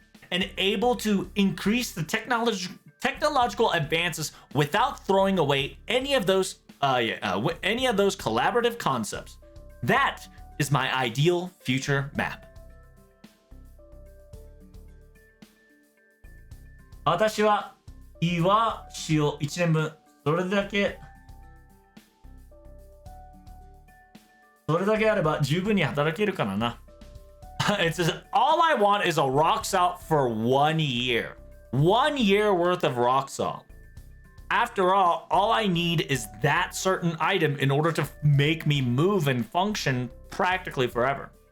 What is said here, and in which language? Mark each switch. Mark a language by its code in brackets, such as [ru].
[en] And able to increase the technological advances without throwing away any of those collaborative concepts. That is my ideal future map. [ja] 私は岩塩1年分それだけあれば十分に働けるからな。 [en] It says all I want is a rock salt for 1 year. 1 year worth of rock salt. After all I need is that certain item in order to make me move and function practically forever.